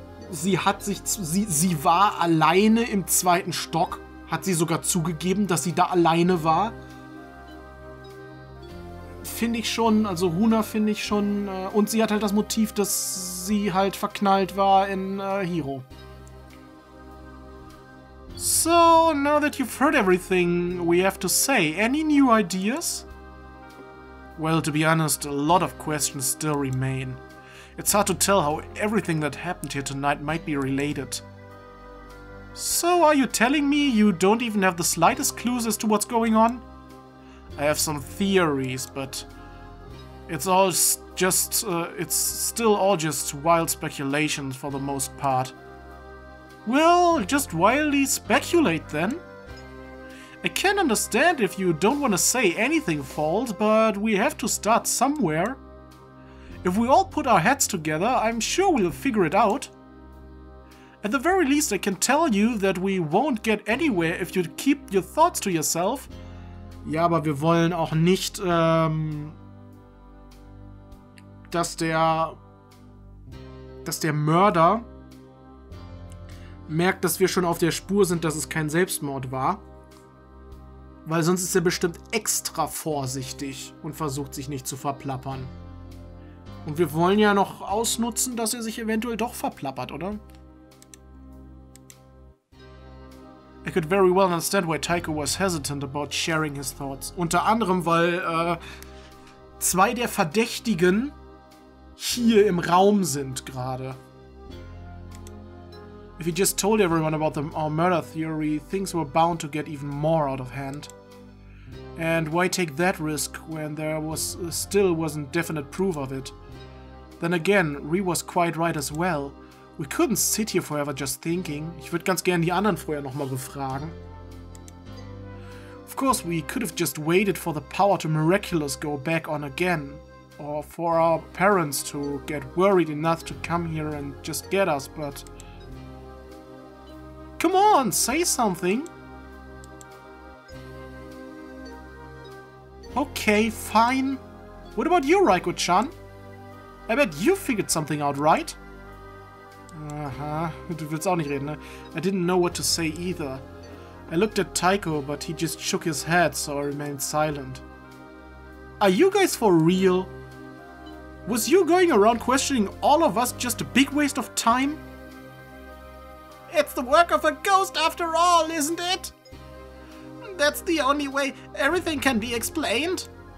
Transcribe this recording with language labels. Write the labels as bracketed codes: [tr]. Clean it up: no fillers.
[de] Sie war alleine im 2. Stock, hat sie sogar zugegeben, dass sie da alleine war. Finde ich schon, also Runa finde ich schon, und sie hat halt das Motiv, dass sie halt verknallt war in Hiro. [en] So, now that you've heard everything we have to say, any new ideas? Well, to be honest, a lot of questions still remain. It's hard to tell how everything that happened here tonight might be related. So, are you telling me you don't even have the slightest clues as to what's going on? I have some theories, but it's all just, it's still all just wild speculations for the most part. Well, just wildly speculate then. I can understand if you don't want to say anything false, but we have to start somewhere. If we all put our heads together, I'm sure we'll figure it out. At the very least, I can tell you that we won't get anywhere if you keep your thoughts to yourself. [de] Ja, aber wir wollen auch nicht, dass der Mörder merkt, dass wir schon auf der Spur sind, dass es kein Selbstmord war. Weil sonst ist er bestimmt extra vorsichtig und versucht sich nicht zu verplappern. Und wir wollen ja noch ausnutzen, dass er sich eventuell doch verplappert, oder? [en] I could very well understand why Taiko was hesitant about sharing his thoughts. [de] Unter anderem, weil zwei der Verdächtigen hier im Raum sind gerade. [en] If he just told everyone about our murder theory, things were bound to get even more out of hand. And why take that risk when there still wasn't definite proof of it? Then again, Rie was quite right as well. We couldn't sit here forever just thinking. [de] Ich würde ganz gerne die anderen vorher nochmal befragen. [en] Of course, we could have just waited for the power to miraculous go back on again. Or for our parents to get worried enough to come here and just get us, but... Come on, say something! Okay, fine. What about you, Raiko-chan? I bet you figured something out, right? [de] Aha, du willst auch nicht reden, ne? [en] I didn't know what to say either. I looked at Taiko, but he just shook his head, so I remained silent. Are you guys for real? Was you going around questioning all of us just a big waste of time? It's the work of a ghost after all, isn't it? That's the only way everything can be explained.